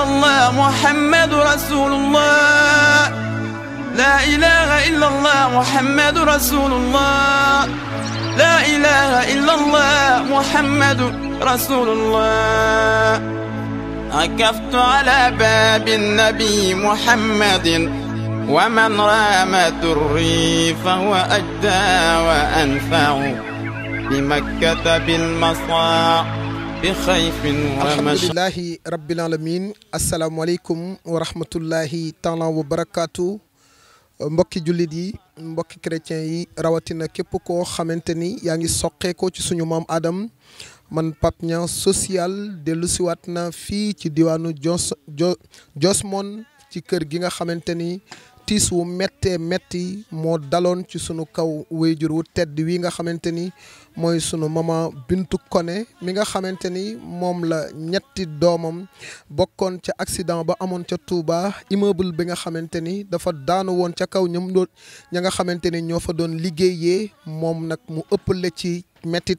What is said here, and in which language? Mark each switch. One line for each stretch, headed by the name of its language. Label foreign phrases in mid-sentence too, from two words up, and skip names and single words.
Arabic: الله محمد رسول الله لا إله إلا الله محمد رسول الله لا إله إلا الله محمد رسول الله عكفت على باب النبي محمد ومن رام دري فهو أجدى وأنفع بمكة بالمصاع بخيف ومشاع. الحمد لله رب العالمين. السلام عليكم ورحمة الله تعالى وبركاته.
Wolof: mbokki jullit yi mbokki chrétien yi rawatina képp koo xamante ni yaa ngi soqeekoo ci suñu maam Adam man Pape Niang social dellu siwaat na fii ci diwaanu Josmone ci kër gi nga xamante ni tiis wu méttee métti moo daloon ci sunu kaw wéyjur wu tedd wi nga xamante ni mooy sunu mama Bintu Koné mi nga xamante ni moom la ñetti doomam bokkoon ca accident ba amoon ca Touba immeuble bi nga xamante ni dafa daanu woon ca kaw ña nga xamante ni ñoo fa doon liggéeyee moom nag mu ëppale ci méttit